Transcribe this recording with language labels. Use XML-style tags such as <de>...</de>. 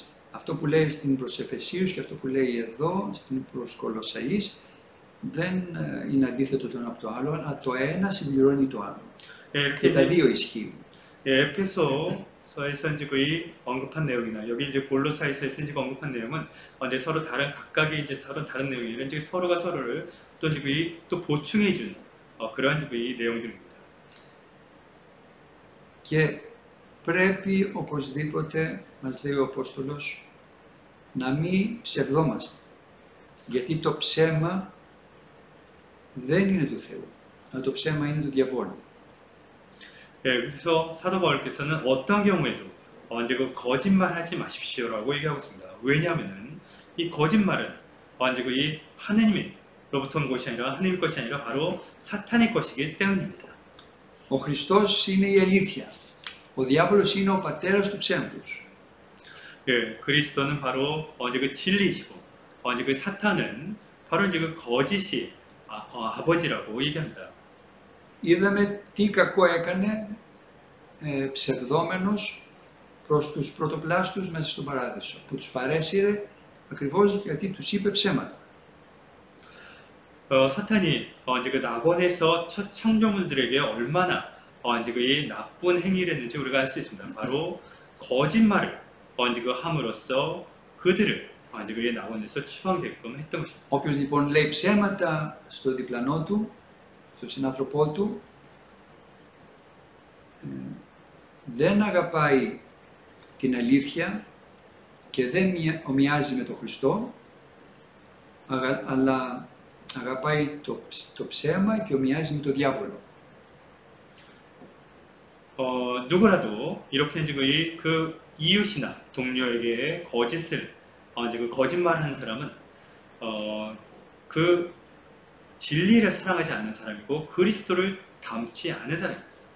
<el>Αυτό που λέει στην προς Εφεσίους και αυτό που λέει εδώ στην προς Κολοσσαείς δεν είναι αντίθετο το ένα από το άλλο, αλλά το ένα συμπληρώνει το άλλο. Και τα δύο ισχύουν.</el> <ko>에페소서에서 이제 거의 언급한 내용이나 여기 이제 골로사이서에서 이제 언급한 내용은 이제 서로 각각의 이제 서로 다른 내용이에요. 이제 서로가 서로를 또 이제 거의 또 보충해 준 그러한 이제 거의 내용들입니다.</ko> <el>Και πρέπει οπωσδήποτε, μας λέει ο Απόστολος, να μην ψευδόμαστε. Γιατί το ψέμα δεν είναι του Θεού, αλλά το ψέμα είναι του διαβόλου.</el> <ko>그래서 사도 바울께서는 어떤 경우에도 이제 그 거짓말하지 마십시오라고 얘기하고 있습니다. 왜냐하면은 이 거짓말은 이제 이 하느님으로부터 온 것이 아니라 하느님 것이 아니라 바로 사탄의 것이기 때문입니다.</ko> <el>Ο Χριστός είναι η αλήθεια. Ο διάβολος είναι ο πατέρας του ψέματος.</el> <ko>예, 그리스도는 바로 이제 그 진리이시고 이제 그 사탄은 바로 이제 그 거짓이 아버지라고 얘기합니다.</ko> <el>Είδαμε τι κακό έκανε ψευδόμενος προς τους πρωτοπλάστους μέσα στον παράδεισο, που τους παρέσυρε ακριβώς γιατί τους είπε ψέματα.</el> <ko>사탄이 이제 그 낙원에서 첫 창조물들에게 얼마나 이제 그 이 나쁜 행위를 했는지 우리가 알 수 있습니다. 바로 거짓말을 이제 그 함으로써 그들을 이제 그 낙원에서 추방되게끔 했던 것입니다.</ko> <el>Όποιος λοιπόν λέει ψέματα στο διπλανό του, στον συνάνθρωπό του, δεν αγαπάει την αλήθεια και δεν ομοιάζει με τον Χριστό, αλλά αγαπάει το ψέμα και ομοιάζει με τον διάβολο.</el> <ko>누구라도 이렇게 지금 그 이웃이나 동료에게 거짓을 이제 그 거짓말하는 사람은 그 진리를 사랑하지 않는 사람이고 그리스도를 닮지 않은 사람입니다.</ko>